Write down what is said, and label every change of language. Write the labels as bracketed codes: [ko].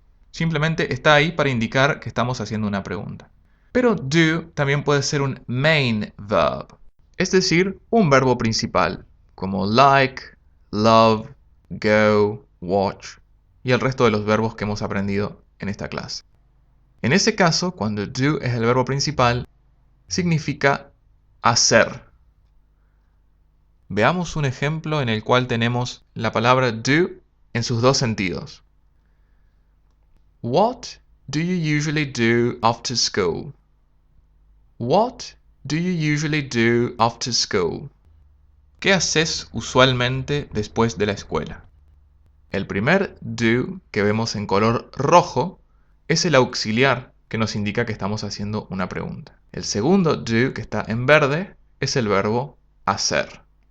[es] Simplemente está ahí para indicar que estamos haciendo una pregunta. Pero do también puede ser un main verb, es decir, un verbo principal, como like, love, go, watch y el resto de los verbos que hemos aprendido en esta clase. En ese caso, cuando do es el verbo principal, significa hacer. Veamos un ejemplo en el cual tenemos la palabra do en sus dos sentidos. [en] What do you usually do after school? What do you usually do after school? [es] ¿Qué haces usualmente después de la escuela? El primer do que vemos en color rojo es el auxiliar que nos indica que estamos haciendo una pregunta. El segundo do que está en verde es el verbo hacer.